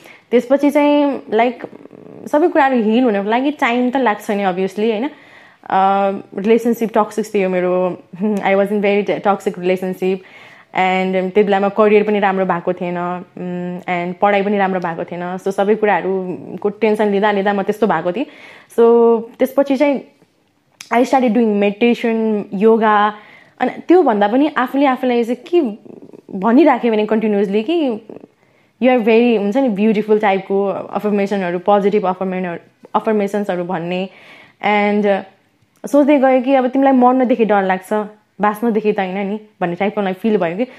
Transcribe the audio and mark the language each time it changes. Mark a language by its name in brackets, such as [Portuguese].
[Nepali] त्यसपछि चाहिँ लाइक सबै कुराहरू हिल हुनको लागि टाइम त लाग्छ नि अभियसली होइन। रिलेसनसिप टक्सिक थियो मेरो, [English] I was in very toxic relationship. [Nepali] And त्यति बेलामा करियर पनि राम्रो भएको थिएन एन्ड पढाइ पनि राम्रो भएको थिएन। सो सबै कुराहरूको टेन्सन लिँदा म त्यस्तो भएको थिएँ। सो त्यसपछि चाहिँ [English] I started doing meditation, [Nepali] yoga. अनि त्योभन्दा पनि आफूलाई चाहिँ के भनिराखेँ भने कन्टिन्युसली कि [English] you are very [Nepali] हुन्छ नि ब्युटिफुल टाइपको अफर्मेसनहरू, पोजिटिभ अफर्मेसन्सहरू भन्ने। एन्ड सोच्दै गयो कि अब तिमीलाई मर्नदेखि डर लाग्छ, बाँच्नदेखि त होइन नि भन्ने टाइपको मलाई फिल भयो कि।